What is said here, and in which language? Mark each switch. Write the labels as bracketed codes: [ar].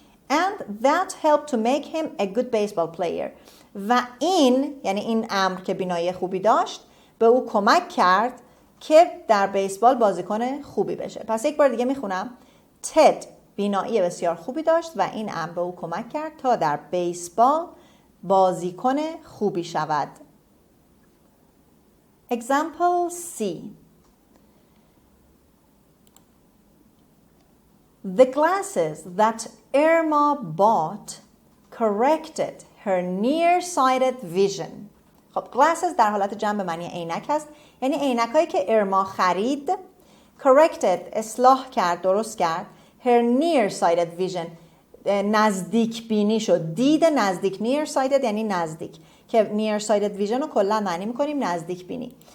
[en] and that helped to make him a good baseball player، [fa] و این یعنی این امر که بینایی خوبی داشت به او کمک کرد که در بیسبال بازیکن خوبی بشه. پس یک بار دیگه میخونم، تد بینایی بسیار خوبی داشت و این امر به او کمک کرد تا در بیسبال بازیکن خوبی شود. [en] Example C: The glasses that Irma bought corrected her nearsighted vision. [fa] خب glasses در حالت جمع به معنی عینک هست، یعنی عینکایی که ارما خرید. corrected اصلاح کرد، درست کرد. [en] her nearsighted vision [fa] نزدیک بینی شد، دید نزدیک. nearsighted یعنی نزدیک، که [en] nearsighted vision [fa] رو کلا معنی میکنیم نزدیک بینی.